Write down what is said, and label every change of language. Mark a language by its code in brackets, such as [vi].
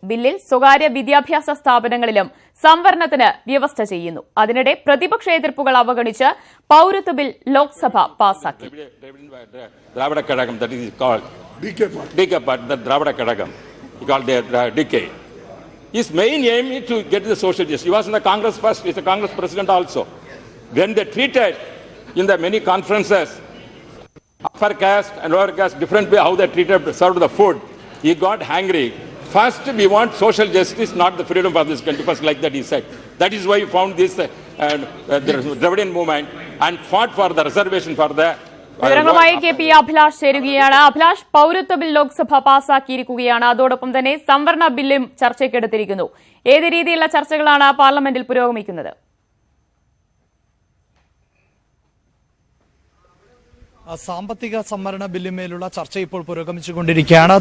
[ml] ബില്ലിൽ സ്വകാര്യ വിദ്യാഭ്യാസ സ്ഥാപനങ്ങളിലും സംവരണത്തിന് വ്യവസ്ഥ ചെയ്യുന്നു. അതിനിടെ പ്രതിപക്ഷ എതിർപ്പുകൾ അവഗണിച്ച് പൌരത്വ ബിൽ ലോക്സഭ പാസാക്കി. [en] His main aim is to get the social justice. He was in the Congress first. He's a Congress president also. When they treated in the many conferences upper caste and lower caste different way, how they treated, served the food, he got angry. First, we want social justice, not the freedom of this country. First, like that he said. That is why he found this the Dravidian movement and fought for the reservation for the. [ml] വിവരങ്ങളുമായി K P Abhilash ചേരുകയാണ്. അഭിലാഷ്, പൌരത്വ bill Lok Sabha പാസാക്കിയിരിക്കുകയാണ്. അതോടൊപ്പം തന്നെ സംവരണ ബില്ലും ചർച്ചയ്ക്കെടുത്തിരിക്കുന്നു. ഏത് രീതിയിലുള്ള ചർച്ചകളാണ് പാർലമെന്റിൽ പുരോഗമിക്കുന്നത്? സാമ്പത്തിക സംവരണ ബില്ലുമേലുള്ള ചർച്ച ഇപ്പോൾ പുരോഗമിച്ചുകൊണ്ടിരിക്കുകയാണ്.